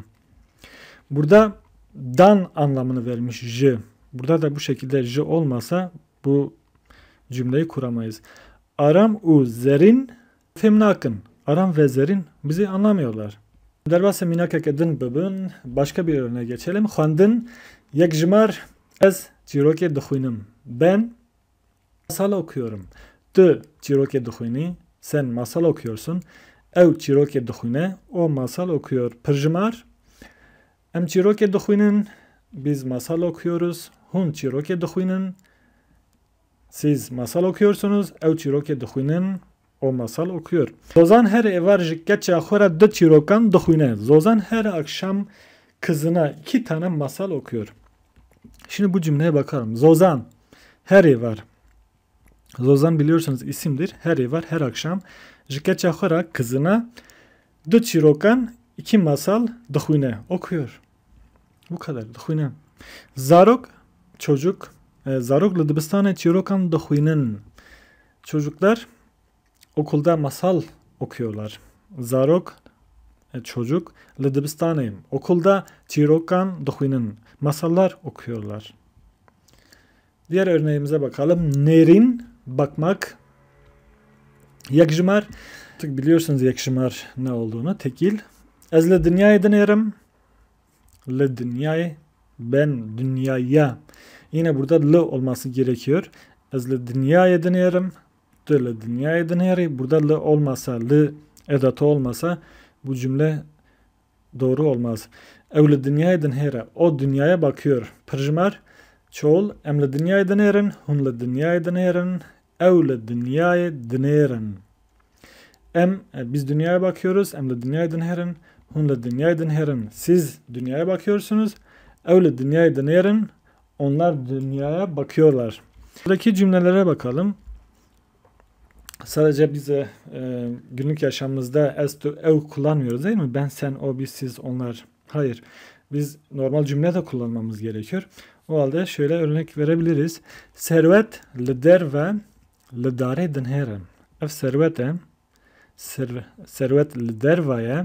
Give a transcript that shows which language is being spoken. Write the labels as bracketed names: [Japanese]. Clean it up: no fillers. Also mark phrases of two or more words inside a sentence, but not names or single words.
[Turkish] Burada dan anlamını vermiş ji. Burada da bu şekilde ji olmasa bu cümleyi kuramayız. [Kurdish] Aram u zerin fêm nakin. [Turkish] Aram ve zerin bizi anlamıyorlar. [Kurdish] Derbasê mînakeke din bibin. [Turkish] Başka bir örneğe geçelim. [Kurdish] Xwendin yekjimar ez çîrokê dixwînim. [Turkish] Ben masal okuyorum. [Kurdish] Tu çîrokê dixwînî. [Turkish] Sen masal okuyorsun. [Kurdish] Ew çîrokê dixwîne. [Turkish] O masal okuyor. [Kurdish] Pirjimar em çîrokê dixwînin. [Turkish] Biz masal okuyoruz. [Kurdish] Hûn çîrokê dixwînin. [Turkish] Siz masal okuyorsunuz. [Kurdish] Ew çîrokê dixwînin. [Turkish] O masal okuyor. [Kurdish] Zozan her evar ji keça xwe re du çîrokan dixwîne. [Turkish] Zozan her akşam kızına 2 tane masal okuyor. Şimdi bu cümleye bakalım. [Kurdish] Zozan her evar. [Turkish] Zozan biliyorsunuz isimdir. [Kurdish] Her evar [Turkish] her akşam [Kurdish] ji keça xwe re kızına du çîrokan 2 masal dixwîne okuyor. [Turkish] Bu kadar dixwîne. Zarok çocuk. [Kurdish] Zarok li dibistanê çîrokan dixwînin. [Turkish] Çocuklar okulda masal okuyorlar. [Kurdish] Zarok çocuk li dibistanê okulda çîrokan dixwînin. [Turkish] Masallar okuyorlar. Diğer örneğimize bakalım. [Kurdish] Nerin bakmak. Yekjimar. [Turkish] Artık biliyorsunuz yekjimar ne olduğunu. Tekil. [Kurdish] Ez li dünyayê dinêrim. Li dünyayê. [Turkish] Ben dünyaya. Yine burada li olması gerekiyor. [Kurdish] Ez li dünyayê dinêrim. Tu li dünyayê dinêrî. [Turkish] Burada li olmasa, li edatı olmasa bu cümle doğru olmaz. [Kurdish] Ew li dünyayê dinêre. [Turkish] O dünyaya bakıyor. Pirjimar çoğul. [Kurdish] Em li dünyayê dinêrin. Hûn li dünyayê dinêrin. Ew li dünyayê dinêrin. [Turkish] Biz dünyaya bakıyoruz. [Kurdish] Em li dünyayê dinêrin. Hûn li dünyayê dinêrin. [Turkish] Siz dünyaya bakıyorsunuz. [Kurdish] Ew li dünyayê dinêrin. [Turkish] Onlar dünyaya bakıyorlar. Buradaki cümlelere bakalım. Sadece bize günlük yaşamımızda as to ev kullanmıyoruz değil mi? Ben, sen, o, biz, siz, onlar. Hayır. Biz normal cümle de kullanmamız gerekiyor. O halde şöyle örnek verebiliriz. [Kurdish] Servet li derve li darê dinêre. Ev servete servet li derveye.